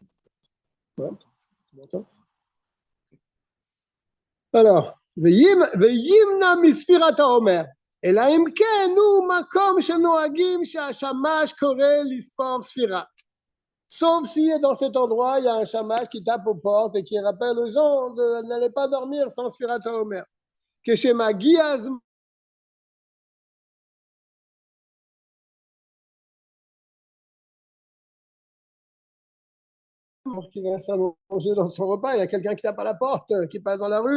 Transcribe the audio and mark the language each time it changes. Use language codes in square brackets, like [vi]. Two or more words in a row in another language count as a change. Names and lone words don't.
[fr] Ouais. Tu m'entends? Alors, [he] וימנע מספירת העומר, אלא אם כן הוא מקום שנוהגים שהשמש קורא לספור ספירה. [fr] Sauf si dans cet endroit, il y a un shamash qui tape aux portes et qui rappelle aux gens de n'allez pas dormir sans [he] ספירת העומר. כשמגיע הזמן [fr] qui va s'allonger dans son repas, il y a quelqu'un qui tape à la porte, qui passe dans la rue.